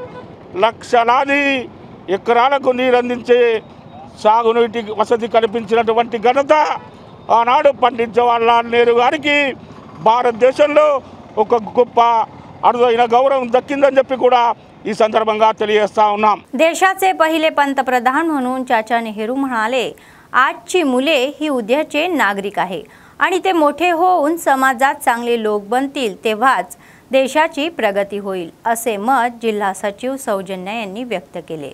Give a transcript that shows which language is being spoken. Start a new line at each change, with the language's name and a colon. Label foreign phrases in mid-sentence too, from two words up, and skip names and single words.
Telugu: లక్షలాది ఎకరాలకు నీరందించే సాగునీటి వసతి కల్పించినటువంటి ఘనత ఆనాడు పండిత్ జవహర్లాల్ నెహ్రూ గారికి భారతదేశంలో ఒక గొప్ప అరుదైన గౌరవం దక్కిందని చెప్పి కూడా ఈ సందర్భంగా తెలియజేస్తా ఉన్నాం।
Marathi: देशाचे पहिले पंतप्रधान म्हणून चाचा नेहरू म्हणाले, आजची मुले ही उद्याचे नागरिक आहे आणि ते मोठे होऊन समाजात चांगले लोक बनतील तेव्हाच देशाची प्रगती होईल असे मत जिल्हा सचिव सौजन्या यांनी व्यक्त केले।